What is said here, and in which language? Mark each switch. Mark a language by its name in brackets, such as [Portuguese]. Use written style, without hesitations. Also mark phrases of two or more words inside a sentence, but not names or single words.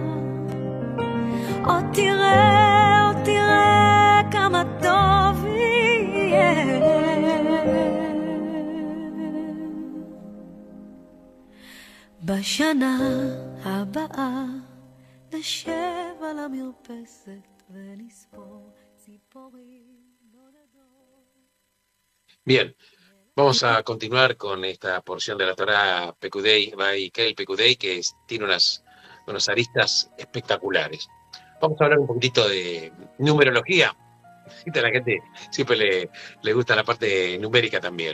[Hebrew] עוד תראה כמה טוב יהיה בשנה הבאה. נשב על המרפסת ונספור ציפורים נולדות. [Spanish] Bien, vamos a continuar con esta porción de la Torá Pekudei, Vaikel Pekudei, que tiene unas aristas espectaculares. Vamos a hablar un poquitito de numerología. A la gente siempre le gusta la parte numérica también.